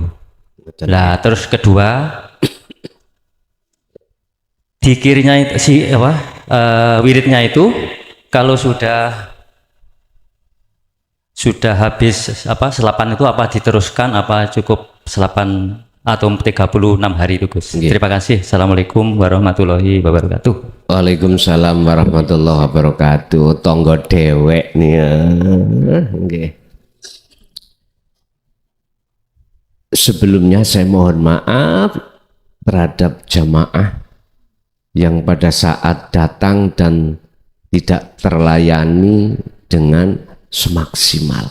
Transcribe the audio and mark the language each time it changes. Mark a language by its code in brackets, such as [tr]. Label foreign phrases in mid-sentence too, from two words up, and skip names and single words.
[id] Lah terus kedua, dikirnya itu wiridnya itu kalau sudah habis selapan itu apa diteruskan apa cukup selapan atau 36 hari itu Gus. Nggih. Terima kasih. [ar] السلام عليكم ورحمة الله وبركاته. وعليكم السلام ورحمة الله وبركاته. [jv] Tonggo dewek nih ya. Nggih. [id] Sebelumnya saya mohon maaf terhadap jamaah yang pada saat datang dan tidak terlayani dengan semaksimal.